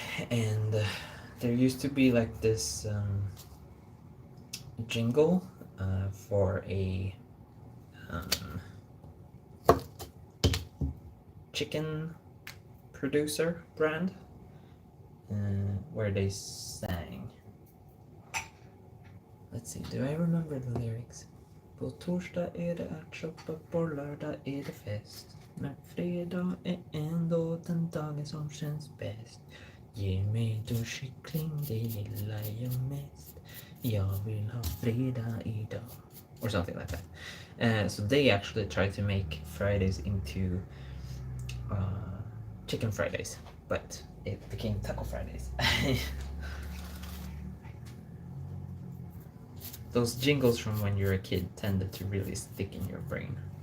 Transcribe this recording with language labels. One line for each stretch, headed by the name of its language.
English: And there used to be like this jingle for a chicken producer brand where they sang. Let's see, do I remember the lyrics?
Swedish: På torsdag är det ärtsoppa, på lördag är det fest. Men fredag är ändå den dagen som känns bäst. Ge mig då kyckling, det gillar jag mest. Jag vill ha fredag idag.
English: Or something like that. So they actually tried to make Fridays into chicken Fridays, but it became Taco Fridays. Those jingles from when you're a kid tended to really stick in your brain.